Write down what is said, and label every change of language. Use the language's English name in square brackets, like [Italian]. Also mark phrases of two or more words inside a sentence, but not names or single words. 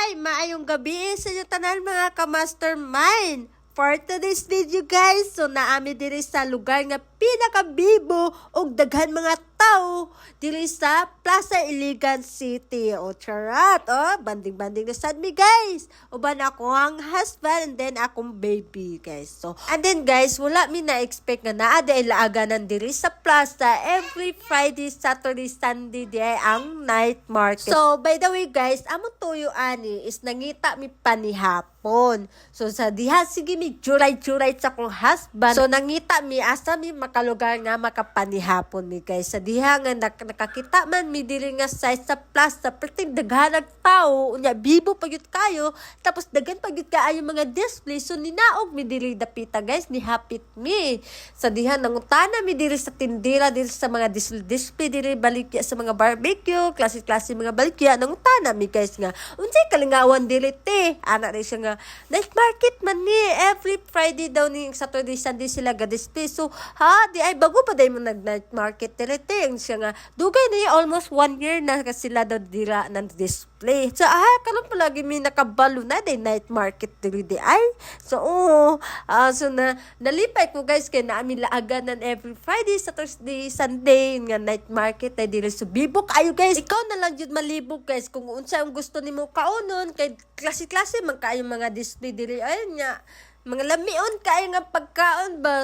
[Cebuano] maayong gabi sa inyo tanan mga ka-mastermind. [English] For today's video guys, [Cebuano] so naami diri sa lugar nga pinakabibo og daghan mga tao diri sa Plaza Iligan City. O charat, banding-banding na sad mi guys. Uban ako ang [English] husband and then [Cebuano] akong baby guys. [English] So, and then guys, [Cebuano] wala mi na-expect nga naa dahil laaganan diri sa plaza [English] every Friday, Saturday, Sunday [Cebuano] di ang [English] night market. So, by the way guys, [Cebuano] among tuyo ani is nangita mi panihapon. So, sa diha sige mi juray-juray sa kong husband. So, nangita mi asa mi makalugar nga makapanihapon mi guys. Sa diha nga nakakita man mi diri nga size sa plaza, perting daghanag tao, unya bibo pagyud kayo, tapos daghan pagyud kaayo mga display. So, ninaog mi diri dapita guys, ni hapit mi. Sa diha nangutana mi diri sa tindira, diri sa mga display diri balikya sa mga barbecue, klase-klase mga balikya, nangutana mi guys nga unsay kalingawan diri te. Ana rin siya nga [English] night market [Cebuano] man ni [English] every Friday [Cebuano] daw ni Saturday Sunday sila ga display. So di ay bago pa day mo nag [English] night market [Cebuano] diri te siya nga dugay na [English] almost 1 year [Cebuano] na kasi sila daw dira ng display. So karon palagi mi nakabalo na day [English] night market [Cebuano] diri di ay. So so nalipay ko guys kay naami laaganan [English] every Friday, Saturday, Sunday [Cebuano] nga [English] night market [Cebuano] ay diri sa bibok ayo guys. Ikaw na lang jud malibog guys kung unsa ang gusto nimo kaunon kay klase-klase man kaayo mga display diri ayun nya mga lamion kaayo nga pagkaon ba.